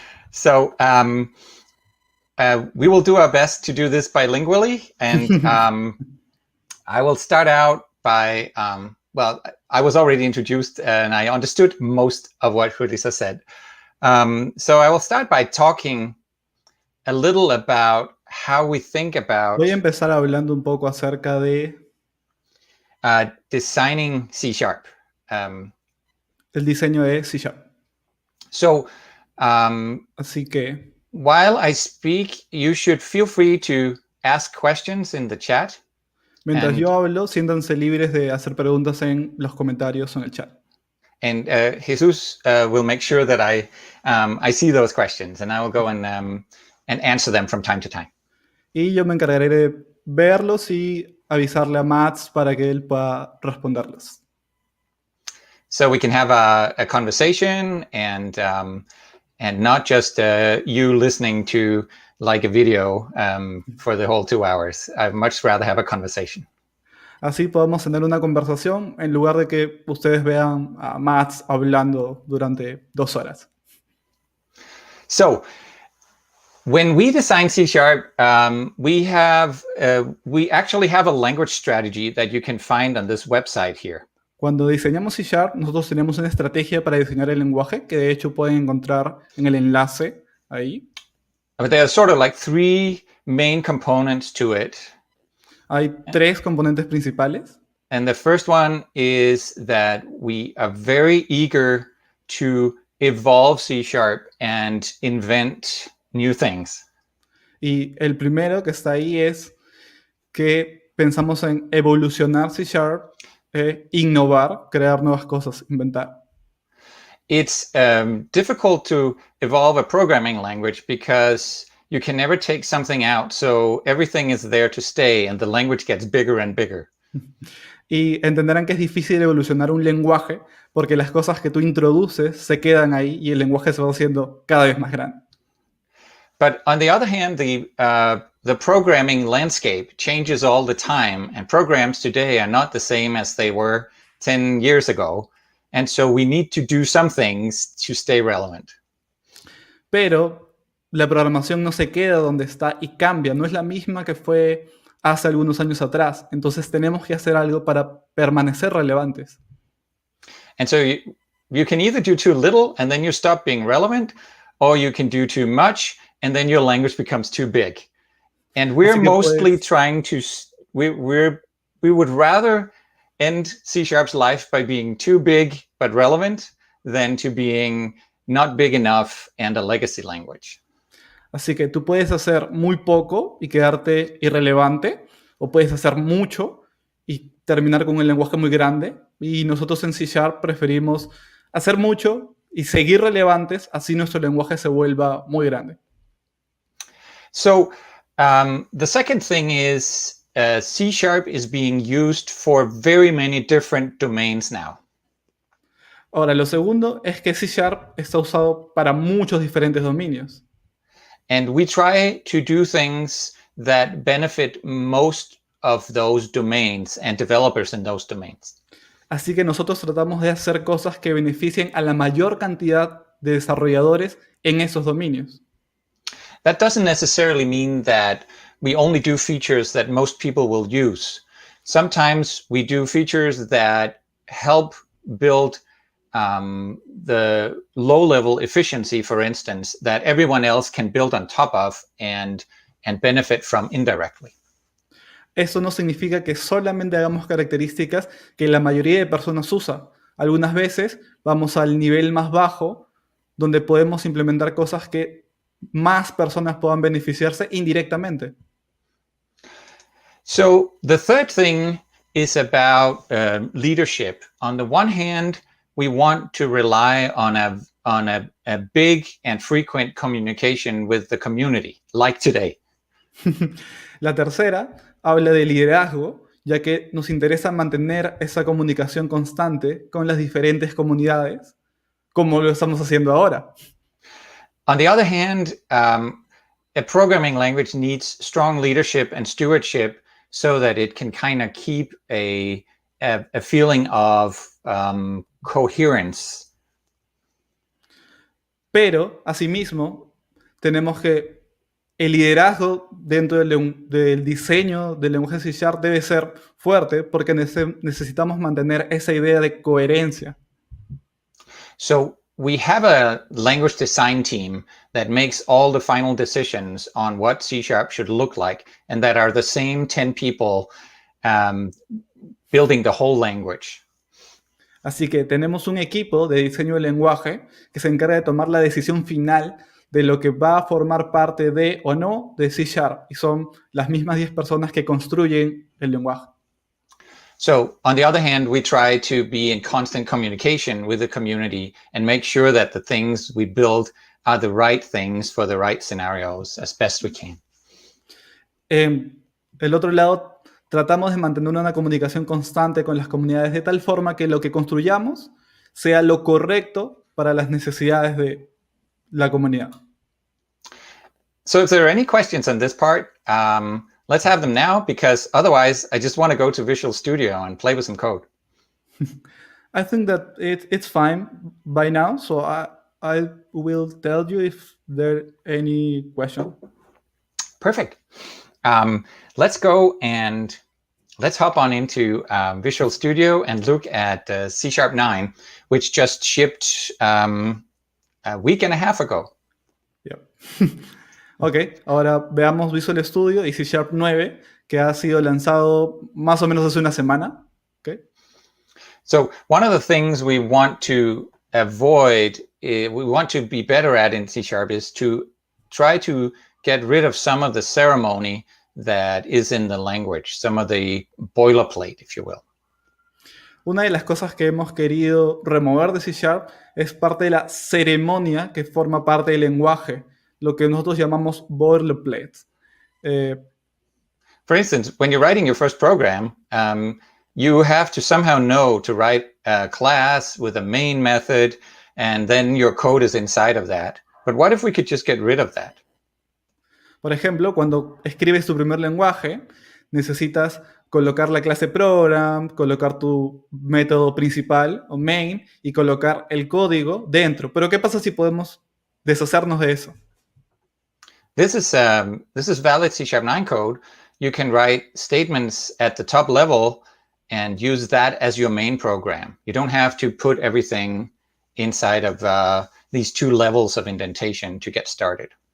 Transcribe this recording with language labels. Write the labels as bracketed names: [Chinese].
[English] So we will do our best to do this bilingually. And I will start out by, well, I was already introduced and I understood most of what Julissa said. So I will start by talking a little about how we think about [Spanish] Voy a empezar hablando un poco acerca de [English] designing C#. [Spanish] el diseño de C#. [English] So, [Spanish] Así que, [English] while I speak, you should feel free to ask questions in the chat. [Spanish] mientras yo hablo, siéntanse libres de hacer preguntas en los comentarios o en el chat. [English] And Jesus will make sure that I see those questions, and I will go and answer them from time to time. [Spanish] Y yo me encargaré de verlos y avisarle a Mads para que él pueda responderlos. [English] So we can have a conversation and not just you listening to like a video for the whole 2 hours. I'd much rather have a conversation. [Spanish] Así podemos tener una conversación en lugar de que ustedes vean a Mads hablando durante 2 horas. [English] So when we design C#, we actually have a language strategy that you can find on this website here. [Spanish] Cuando diseñamos C#, nosotros tenemos una estrategia para diseñar el lenguaje que de hecho pueden encontrar en el enlace ahí. [English] But there are sort of like 3 main components to it. [Spanish] Hay 3 componentes principales. [English] And the first one is that we are very eager to evolve C# and invent new things. [Spanish] Y el primero que está ahí es que pensamos en evolucionar C#, innovar, crear nuevas cosas, inventar. [English] It's difficult to evolve a programming language because you can never take something out, so everything is there to stay and the language gets bigger and bigger. [Spanish] Y entenderán que es difícil evolucionar un lenguaje porque las cosas que tú introduces se quedan ahí y el lenguaje se va haciendo cada vez más grande. [English] But on the other hand, the programming landscape changes all the time, and programs today are not the same as they were 10 years ago. And so we need to do some things to stay relevant. [Spanish] Pero la programación no se queda donde está y cambia. No es la misma que fue hace algunos años atrás. Entonces tenemos que hacer algo para permanecer relevantes. [English] And so you can either do too little and then you stop being relevant, or you can do too much and then your language becomes too big. And we're mostly trying to, we would rather end C#'s life by being too big but relevant than to being not big enough and a legacy language. [Spanish] Así que tú puedes hacer muy poco y quedarte irrelevante, o puedes hacer mucho y terminar con un lenguaje muy grande. Y nosotros en C# preferimos hacer mucho y seguir relevantes, así nuestro lenguaje se vuelva muy grande. [English] So the second thing is C# is being used for very many different domains now. [Spanish] Ahora, lo segundo es que C# está usado para muchos diferentes dominios. [English] And we try to do things that benefit most of those domains and developers in those domains. [Spanish] Así que nosotros tratamos de hacer cosas que beneficien a la mayor cantidad de desarrolladores en esos dominios. [English] That doesn't necessarily mean that we only do features that most people will use. Sometimes we do features that help build the low-level efficiency, for instance, that everyone else can build on top of and benefit from indirectly. [Spanish] Eso no significa que solamente hagamos características que la mayoría de personas usa. Algunas veces vamos al nivel más bajo, donde podemos implementar cosas que más personas puedan beneficiarse indirectamente. [English] So the third thing is about leadership. On the one hand, we want to rely on a big and frequent communication with the community, like today. [Spanish] La tercera habla de liderazgo, ya que nos interesa mantener esa comunicación constante con las diferentes comunidades, como lo estamos haciendo ahora. [English] On the other hand, a programming language needs strong leadership and stewardship so that it can kind of keep a feeling of coherence. [Spanish] Pero, asimismo, tenemos que el liderazgo dentro del diseño del lenguaje C# debe ser fuerte porque necesitamos mantener esa idea de coherencia. [English] So we have a language design team that makes all the final decisions on what C# should look like, and that are the same 10 people building the whole language. [Spanish] Así que tenemos un equipo de diseño de lenguaje que se encarga de tomar la decisión final de lo que va a formar parte de o no de C#, y son las mismas 10 personas que construyen el lenguaje. [English] So, on the other hand, we try to be in constant communication with the community and make sure that the things we build are the right things for the right scenarios as best we can. [Spanish] Del otro lado, tratamos de mantener una comunicación constante con las comunidades de tal forma que lo que construyamos sea lo correcto para las necesidades de la comunidad. [English] So if there are any questions on this part, let's have them now, because otherwise I just want to go to Visual Studio and play with some code. I think that it's fine by now, so I will tell you if there are any question. Perfect. Let's go and let's hop on into Visual Studio and look at C#9, which just shipped a week and a half ago. Yep. [Spanish] Ok, ahora veamos Visual Studio y C#9, que ha sido lanzado más o menos hace una semana. [English] Okay. So one of the things we want to avoid, we want to be better at in C# is to try to get rid of some of the ceremony that is in the language, some of the boilerplate, if you will. [Spanish] Una de las cosas que hemos querido remover de C# es parte de la ceremonia que forma parte del lenguaje, lo que nosotros llamamos boilerplate. [English] For instance, when you're writing your first program, you have to somehow know to write a class with a main method, and then your code is inside of that. But what if we could just get rid of that? [Spanish] Por ejemplo, cuando escribes tu primer lenguaje, necesitas colocar la clase program, colocar tu método principal o main y colocar el código dentro. Pero ¿qué pasa si podemos deshacernos de eso? [English] This is valid C#9 code. You can write statements at the top level and use that as your main program. You don't have to put everything inside of these two levels of indentation to get started.